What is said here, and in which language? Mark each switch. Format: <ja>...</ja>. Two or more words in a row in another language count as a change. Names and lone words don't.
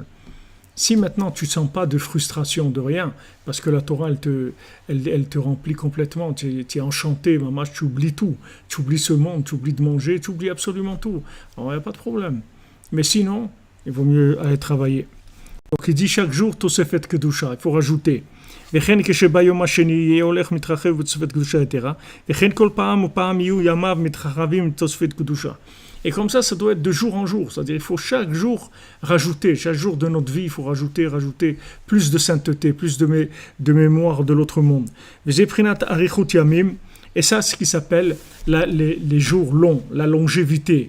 <fr>Si maintenant tu ne sens pas de frustration, de rien, parce que la Torah, elle te remplit complètement, tu es enchanté, maman, tu oublies tout. Tu oublies ce monde, tu oublies de manger, tu oublies absolument tout. Alors il n'y a pas de problème. Mais sinon, il vaut mieux aller travailler. Donc il dit chaque jour,</fr> <he>תוספת קדושה,</he> <fr>il faut rajouter.</fr> <he>וכן כשביום השני יהיה הולך מתרחב בתוספת קדושה יתרה, וכן כל פעם ופעם יהיו ימיו מתרחבים עם תוספת קדושה.</he> <fr>Et comme ça doit être de jour en jour. C'est-à-dire il faut chaque jour rajouter, chaque jour de notre vie, il faut rajouter plus de sainteté, plus de mémoire de l'autre monde. Vezeprinat</fr> <he>אריכות ימים,</he> <fr>et ça, c'est ce qui s'appelle les jours longs, la longévité.</fr>